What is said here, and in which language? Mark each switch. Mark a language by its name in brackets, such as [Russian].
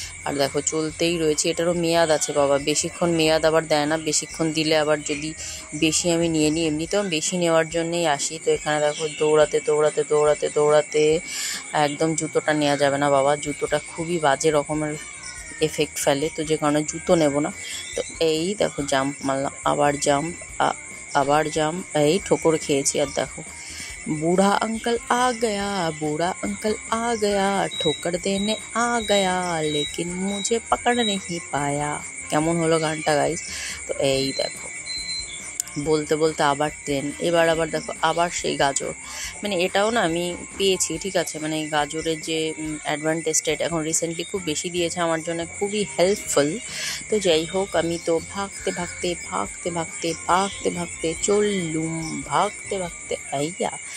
[Bangla] আর দেখো চলতেই রয়েছে, এটারও মেয়াদ আছে বাবা, বেশিক্ষণ মেয়াদ আবার দেয় না, বেশিক্ষণ দিলে আবার যদি বেশি আমি নিয়ে নিই, এমনিতেও আমি বেশি নেওয়ার জন্যই আসি। তো এখানে দেখো দৌড়াতে দৌড়াতে দৌড়াতে দৌড়াতে একদম জুতোটা নেওয়া যাবে না বাবা, জুতোটা খুবই বাজে রকমের এফেক্ট ফেলে, তো যে কারণে জুতো নেব না। তো এই দেখো জাম্প মারলাম, আবার জাম্প, আবার জাম্প, এই ঠোকর খেয়েছি। আর দেখো [Hindi] बूढ़ा अंकल आ गया, बूढ़ा अंकल आ गया, ठोकर देने आ गया, लेकिन मुझे पकड़ नहीं पाया। [Bangla] কেমন হলো গানটা গাইস? তো এই দেখো বলতে বলতে আবার ট্রেন, এবার আবার দেখো আবার সেই গাজর, এটাও না আমি পেয়েছি, ঠিক আছে? গাজরের যে অ্যাডভান্টেজটা, এটা এখন রিসেন্টলি খুব বেশি দিয়েছে আমার জন্য, খুবই হেল্পফুল। তো যাই হোক, আমি তো ভাগতে ভাগতে ভাগতে ভাগতে ভাগতে ভাগতে চললুম, ভাগতে ভাগতে আইয়া।